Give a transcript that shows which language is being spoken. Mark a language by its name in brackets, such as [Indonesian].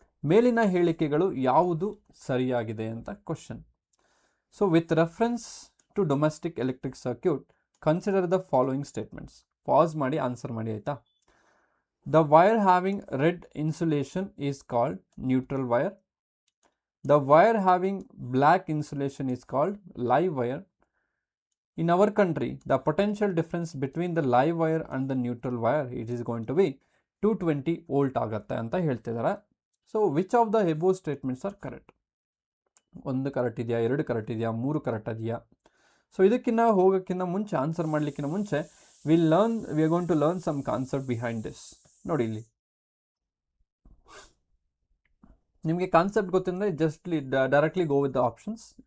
[Kannada] ಮೇಲಿನ ಹೇಳಿಕೆಗಳು ಯಾವುದು ಸರಿಯಾಗಿದೆ ಅಂತ question. [English] So with reference to domestic electric circuit consider the following statements. [Kannada] Pass ಮಾಡಿ ಆನ್ಸರ್ ಮಾಡಿ ಆಯ್ತಾ. [English] The wire having red insulation is called neutral wire. The wire having black insulation is called live wire. In our country, the potential difference between the live wire and the neutral wire, it is going to be 220 volt [Kannada] ಆಗುತ್ತೆ ಅಂತ ಹೇಳ್ತಿದ್ದಾರೆ. [English] So which of the above statements are correct? [Kannada] ಒಂದು correct ಇದೆಯಾ, ಎರಡು correct ಇದೆಯಾ, ಮೂರು correct ಇದೆಯಾ? So ಇದಕ್ಕಿಂತ ಹೋಗೋಕ್ಕಿಂತ ಮುಂಚೆ, ಆನ್ಸರ್ ಮಾಡಲಿಕ್ಕಿಂತ ಮುಂಚೆ [English] We are going to learn some concept behind this. [Kannada] ನೋಡಿ ಇಲ್ಲಿ ನಿಮಗೆ ಕಾನ್ಸೆಪ್ಟ್ ಗೊತ್ತಿದ್ರೆ [English] Just directly go with the options.